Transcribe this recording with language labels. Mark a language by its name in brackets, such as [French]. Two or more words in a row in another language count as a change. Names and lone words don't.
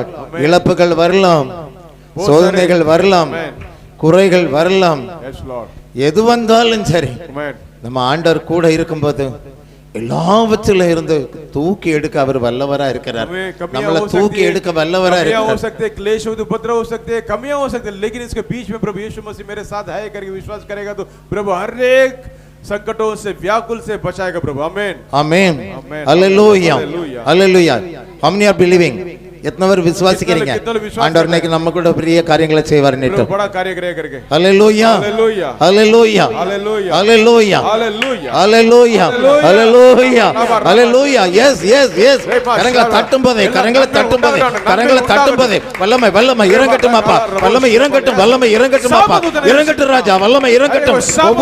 [Tamil] இழப்புகள் வரலாம், சோதனைகள் வரலாம், குறைகள் வரலாம், எது வந்தாலும் சரி நம்ம ஆண்டவர் கூட இருக்கும்போது எல்லாவற்றிலும் இருந்து தூக்கி எடுக்க அவர் வல்லவரா இருக்கிறார். நம்மளை தூக்கி எடுக்க வல்லவரா இருக்கிறார். [Hindi] हो सकते हैं, क्लेश हो, उपद्रव हो सकते हैं, कमियां हो सकते हैं, लेकिन इसके बीच में प्रभु यीशु मसीह मेरे साथ है करके विश्वास करेगा तो प्रभु हर एक संकटों से, व्याकुल से बचाएगा प्रभु. आमेन, आमेन, हालेलुया, हालेलुया. [English] How many are believing? [Tamil] எத்தனை பேர் விசுவாசிக்கிறீங்க ஆண்டவர் இன்னைக்கு நம்ம கூட பெரிய காரியங்களை செய்வார் நேற்று? [Hindi] बड़ा कार्य करेगा. [Tamil] ஹல்லேலூயா, [Hindi] हालेलुया, [Tamil] ஹல்லேலூயா, [Hindi] हालेलुया, [Tamil] ஹல்லேலூயா, [Hindi] हालेलुया, [Tamil] ஹல்லேலூயா, ஹல்லேலூயா, ஹல்லேலூயா. [English] yes yes yes. [Tamil] கரங்களை தட்டும்போதே, கரங்களை தட்டும்போதே, கரங்களை தட்டும்போதே வல்லமை வல்லமை இறங்கட்டும் அப்பா, வல்லமை இறங்கட்டும், வல்லமை இறங்கட்டும் அப்பா, இறங்கட்டும் ராஜா, வல்லமை இறங்கட்டும்.